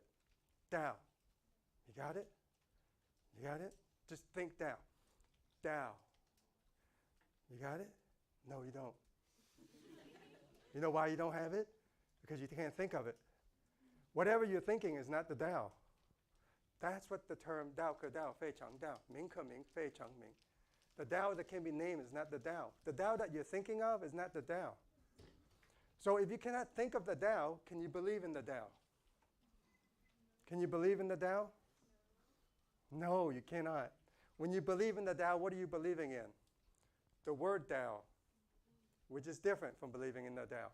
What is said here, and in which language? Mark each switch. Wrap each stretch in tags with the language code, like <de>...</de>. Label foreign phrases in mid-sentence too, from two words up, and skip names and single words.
<en>Tao. You got it? You got it? Just think Tao. Tao. You got it? No, you don't. You know why you don't have it? Because you can't think of it. Whatever you're thinking is not the Tao. That's what the term</en> <zh>道可道，非常道，名可名，非常名.</zh> <en>The Tao that can be named is not the Tao. The Tao that you're thinking of is not the Tao. So if you cannot think of the Tao, can you believe in the Tao? Can you believe in the Tao? No, you cannot. When you believe in the Tao, what are you believing in? The word Tao, which is different from believing in the Tao.</en>